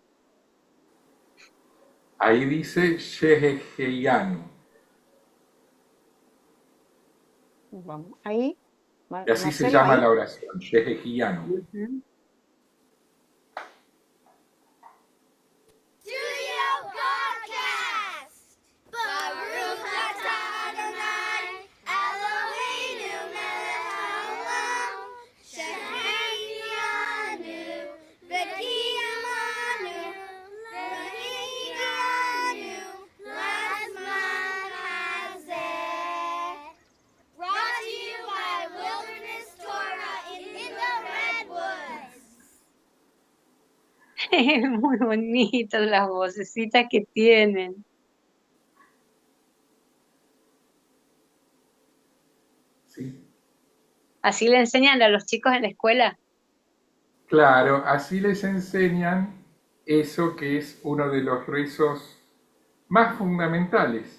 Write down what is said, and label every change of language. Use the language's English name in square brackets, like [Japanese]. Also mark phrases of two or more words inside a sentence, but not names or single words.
[Spanish] Ahí dice Sheheheyanu, Vamos. Ahí, Y así se Marcelo, llama ahí. la oración, Yehejianu. Ujú. [English] Studio Podcast. [Hebrew] ברוך אתה אדוני אלוהינו מלך העולם שהחיינו וקיימנו והגיענו לזמן הזה. [English] Brought to you by Wilderness Torah in the Redwoods. [Spanish] Muy bonitas las vocecitas que tienen. ¿Sí? Así le enseñan a los chicos en la escuela. Claro, así les enseñan eso que es uno de los rezos más fundamentales.